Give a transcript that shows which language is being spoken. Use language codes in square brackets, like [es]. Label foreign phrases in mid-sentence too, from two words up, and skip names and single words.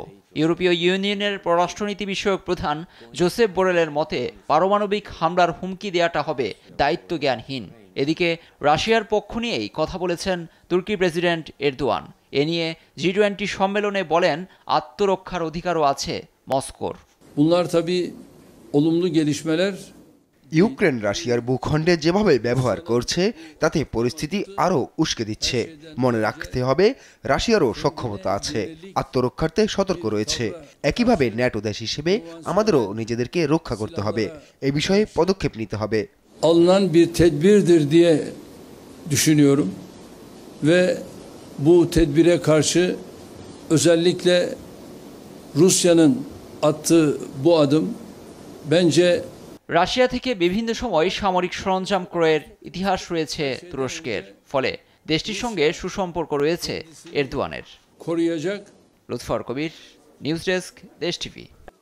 [bn] ইউরোপীয় ইউনিয়নের পররাষ্ট্রনীতি বিষয়ক প্রধান জোসেফ বোরেলের মতে পারমাণবিক হামলার হুমকি দেয়াটা হবে দায়িত্বজ্ঞানহীন। এদিকে রাশিয়ার পক্ষ নিয়েই কথা বলেছেন তুর্কির প্রেসিডেন্ট এরদোয়ান। এ নিয়ে G20 সম্মেলনে বলেন, আত্মরক্ষার অধিকারও আছে মস্কোর। [tr] Bunlar tabii olumlu gelişmeler। [bn] ইউক্রেন রাশিয়ার ভূখণ্ডে যেভাবে ব্যবহার করছে তাতে পরিস্থিতি আরও উস্কে দিচ্ছে। মনে রাখতে হবে, রাশিয়ারও সক্ষমতা আছে, আত্মরক্ষার্থে সতর্ক রয়েছে। একইভাবে ন্যাটো দেশ হিসেবে আমাদেরও নিজেদেরকে রক্ষা করতে হবে। এই বিষয়ে পদক্ষেপ নিতে হবে। [tr] Alınan bir tedbirdir diye düşünüyorum ve bu tedbire karşı özellikle Rusya'nın attığı bu adım bence [bn] রাশিয়া থেকে বিভিন্ন সময় সামরিক সরঞ্জাম ক্রয়ের ইতিহাস রয়েছে তুরস্কের, ফলে দেশটির সঙ্গে সুসম্পর্ক রয়েছে এরদোয়ানের। [tr] koruyacak। [bn] লুৎফর কবির, নিউজ ডেস্ক, দেশ টিভি।